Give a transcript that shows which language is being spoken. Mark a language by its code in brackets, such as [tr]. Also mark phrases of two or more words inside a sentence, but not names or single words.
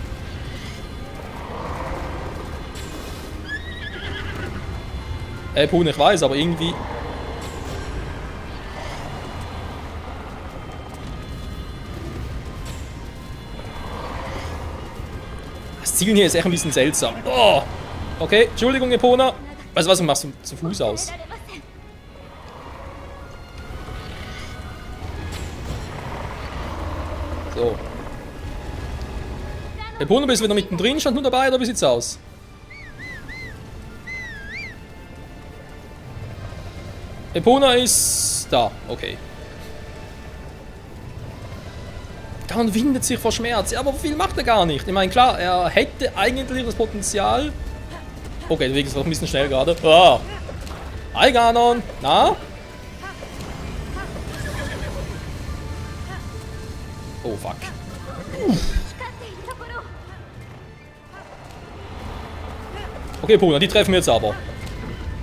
[de] Epona, ich weiß, aber irgendwie. Das Zielen hier ist echt ein bisschen seltsam. Oh! Okay, Entschuldigung, Epona. Weißt du was, du machst zu Fuß aus. [ja] られません [de] So. Epona, bist du wieder mittendrin? Stand nur dabei oder wie sieht's aus? Epona ist da. Okay. Ganon windet sich vor Schmerz. Ja, aber viel macht er gar nicht. Ich meine, klar, er hätte eigentlich das Potenzial. Okay, der Weg ist auch ein bisschen schnell gerade. Ah. Hi, Ganon. Na? Oh, fuck. [ja] 光っているところを [de] Okay, Pona, die treffen wir jetzt aber.